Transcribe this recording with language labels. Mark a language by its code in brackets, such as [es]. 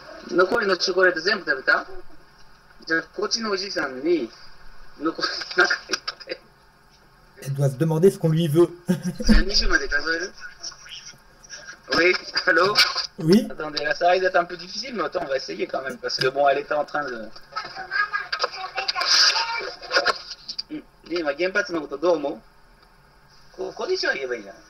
[ja] 残りのチョコレート全部食べた？じゃあ、こっちのおじさんに、なんか言って。 [fr] Elle doit se demander ce qu'on lui veut. [ja] 20まで数える？ [fr] Oui, allô? Oui. Attendez, là ça risque d'être un peu difficile, mais attends, on va essayer quand même, parce que bon, elle était en train de... [ja] で、今、原発のことどう思う？ここでしょ言えばいいじゃん。